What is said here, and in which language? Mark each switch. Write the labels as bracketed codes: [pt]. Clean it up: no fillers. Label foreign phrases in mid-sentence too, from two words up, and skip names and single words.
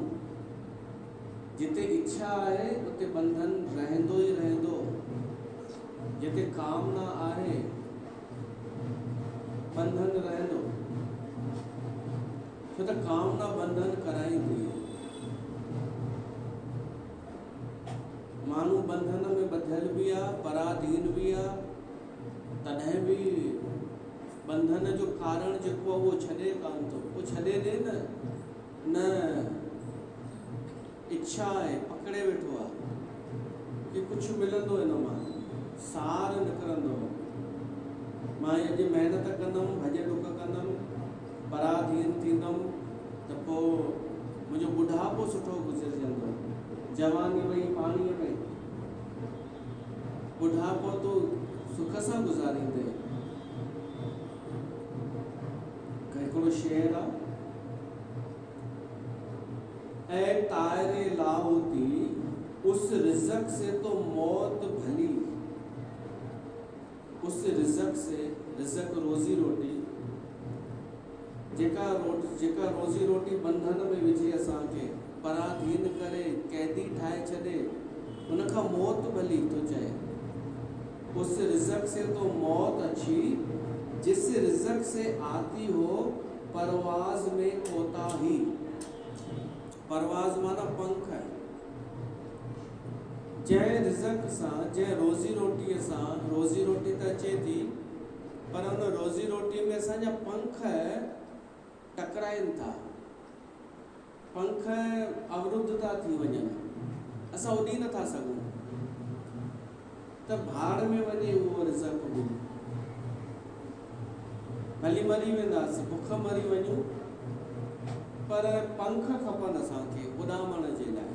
[sd] जिते इच्छा आहे उते बंधन रहंदो ई रहंदो, जिते कामना आहे बंधन रहंदो, छो त कामना बंधन कराईंदी। माण्हू बंधन में ॿधियल भी आहे, पराधीन भी आहे, तॾहिं भी बंधन जो कारण जेको आहे उहो छॾे कान थो। उहो छॾे ॾे न इच्छा आहे, पकड़े वेठो आहे कि कुझु मिलंदो हिन मां, सार निकिरंदो। मां अॼु महिनत कंदुमि, भॼ डुक कंदुमि, पराधीन थींदुमि त पोइ मुंहिंजो बुढ़ापो सुठो गुज़रजंदो। जवानी वई पाणीअ में, बुढ़ापो तो सुख सां गुज़ारींदे। हिकिड़ो शेर आहे, [ur] اے طائرے لاہوتی اس رزق سے تو موت بھلی. اس رزق سے، رزق روزی روٹی, [sd] जेका रोज़ी रोटी बंधन में विझे असांखे, पराधीन करे, कैदी ठाहे छॾे, उनखां मौत भली तो चए। [ur] اس رزق سے تو موت اچھی، جس رزق سے آتی ہو پرواز میں کوتاہی. [sd] परवाज़ माना पंख। जंहिं रिज़क सां, जंहिं रोज़ी रोटीअ सां, रोज़ी रोटी त अचे थी पर उन रोज़ी रोटी में असांजा पंख टकराइनि था, पंख अवरुद्ध था थी वञनि, असां उॾी नथा सघूं। त भाड़ में वञे उहो रिज़क बि, भली मरी वेंदासीं, बुख मरी वञूं, पर पंख खपनि असांखे उॾामण जे लाइ।